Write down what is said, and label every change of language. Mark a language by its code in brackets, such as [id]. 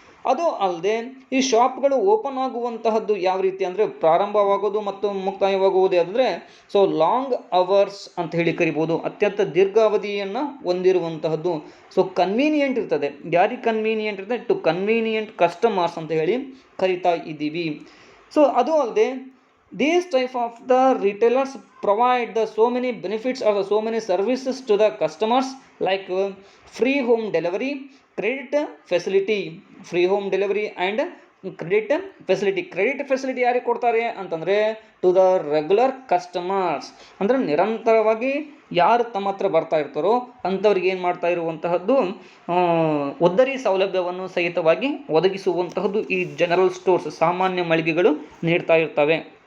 [kn] ಅದು ಅಲ್ಲದೆ ಈ ಶಾಪ್ಗಳು ಓಪನ್ ಆಗುವಂತಹದ್ದು ಯಾವ ರೀತಿ ಅಂದರೆ ಪ್ರಾರಂಭವಾಗೋದು ಮತ್ತು ಮುಕ್ತಾಯವಾಗುವುದೇ ಅಂದರೆ [en] so long hours [kn] ಅಂತ ಹೇಳಿ ಕರಿಬೋದು. ಅತ್ಯಂತ ದೀರ್ಘಾವಧಿಯನ್ನು ಹೊಂದಿರುವಂತಹದ್ದು. ಸೊ ಕನ್ವೀನಿಯೆಂಟ್ ಇರ್ತದೆ. ಯಾರಿಗೆ ಕನ್ವೀನಿಯೆಂಟ್ ಇರ್ತದೆ? [en] to convenient customers [kn] ಅಂತ ಹೇಳಿ ಕರಿತಾ ಇದ್ದೀವಿ. [en] so [kn] ಅದು ಅಲ್ಲದೆ [en] these type of the retailers provide the so many benefits or the so many services to the customers like free home delivery, credit facility, free home delivery and credit facility. [kn] Credit facility ಯಾರಿಗೆ ಕೊಡ್ತಾರೆ ಅಂತಂದರೆ [en] To the regular customers. [kn] ಅಂದರೆ ನಿರಂತರವಾಗಿ ಯಾರು ತಮ್ಮ ಹತ್ರ ಬರ್ತಾ ಇರ್ತಾರೋ ಅಂಥವ್ರಿಗೆ ಏನು ಮಾಡ್ತಾ ಇರುವಂತಹದ್ದು ಒದ್ದರಿ ಸೌಲಭ್ಯವನ್ನು ಸಹಿತವಾಗಿ ಒದಗಿಸುವಂತಹದ್ದು ಈ ಜನರಲ್ ಸ್ಟೋರ್ಸ್ ಸಾಮಾನ್ಯ ಮಳಿಗೆಗಳು ನೀಡ್ತಾ ಇರ್ತವೆ.